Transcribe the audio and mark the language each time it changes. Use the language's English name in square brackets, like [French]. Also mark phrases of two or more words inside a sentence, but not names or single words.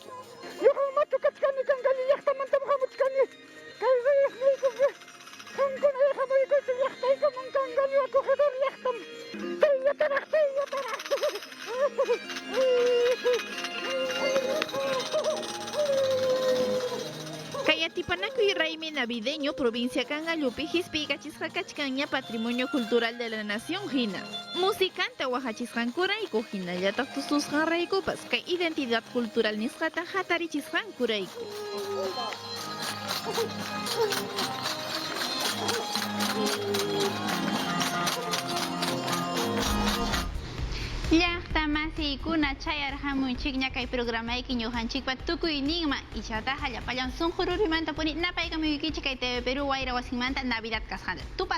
[Quechua] Ñuqa machu kachkani Cangallo llaqtamanta hamuchkani, kay reyes niykusqa qankuna hamuykuysi llaqtaykaman Cangallo acogedor llaqtam. Tayllataraq. Kayatipanakuy raymi navideño provincia Cangallupi hisp'ikachisqa kachkanña [Spanish] patrimonio cultural de la nación [Quechua] hina. Musicanta wahachisqankurayku hinallataq tususqanraykupas kay [Spanish] identidad cultural [Quechua] nisqata hatarichisqankurayku. Llaqtamasiykuna chayarhamunchikña kay programayki ñuqanchikpa tukuy ninma ichataqa hallapallan sunqururimanta puni napaykamuykichay kay TV Perú wayra wasinmanta Navidad kasqanta.